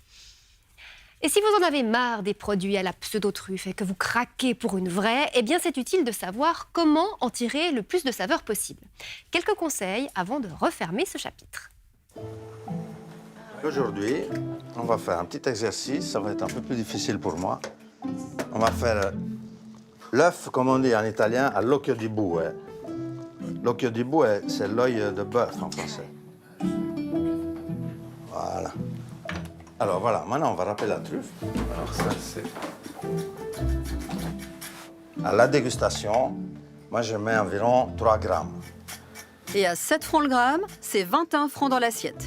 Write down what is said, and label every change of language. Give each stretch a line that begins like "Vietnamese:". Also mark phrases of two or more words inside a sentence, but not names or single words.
French: Et si vous en avez marre des produits à la pseudo-truffe et que vous craquez pour une vraie, eh bien c'est utile de savoir comment en tirer le plus de saveur possible. Quelques conseils avant de refermer ce chapitre. Aujourd'hui, on va faire un petit exercice, ça va être un peu plus difficile pour moi. On va faire l'œuf, comme on dit en italien, à
Italian: l'occhio di bue. L'occhio di bue,
French: c'est l'œil de bœuf en français. Voilà. Alors voilà, maintenant on va râper la truffe. Alors ça c'est... À la dégustation, moi je mets environ 3 grammes. Et à 7 francs le gramme, c'est 21 francs dans l'assiette.